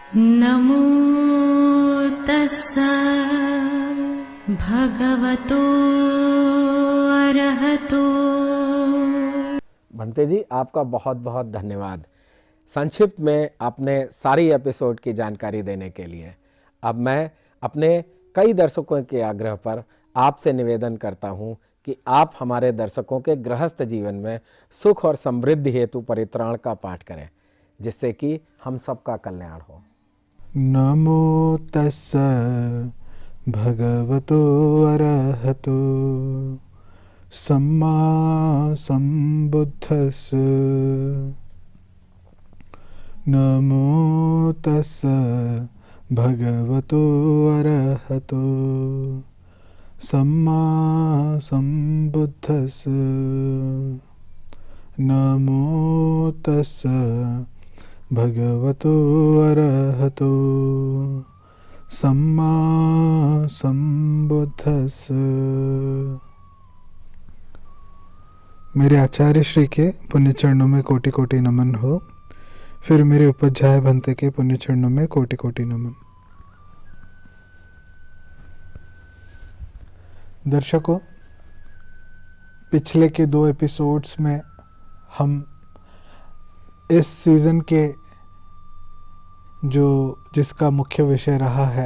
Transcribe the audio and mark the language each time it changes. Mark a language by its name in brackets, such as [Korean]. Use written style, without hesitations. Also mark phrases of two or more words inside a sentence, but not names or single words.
[Pali] नमो तस्सा भगवतो अरहतो। [Hindi] भंते जी, आपका बहुत बहुत धन्यवाद। संक्षिप्त में आपने सारी एपिसोड की जानकारी देने के लिए। अब मैं अपने कई दर्शकों के आग्रह पर आपसे निवेदन करता हूँ कि आप हमारे दर्शकों के गृहस्थ जीवन में सुख और समृद्धि हेतु परित्राण का पाठ करें, जिससे कि हम सबका कल्याण हो। [Pali] नमो तस्स भगवतो अरहतो सम्मा सम्बुद्धस्स। नमो तस्स भगवतो अरहतो सम्मा सम्बुद्धस्स। नमो तस्स भगवतो अरहतो सम्मा सम्बुद्धस्स। [Hindi] मेरे आचार्य श्री के पुण्य चरणों में कोटि कोटि नमन हो। फिर मेरे उपाध्याय भंते के पुण्य चरणों में कोटि कोटि नमन। दर्शकों, पिछले के 2 एपिसोड्स में हम इस सीज़न के जिसका मुख्य विषय रहा है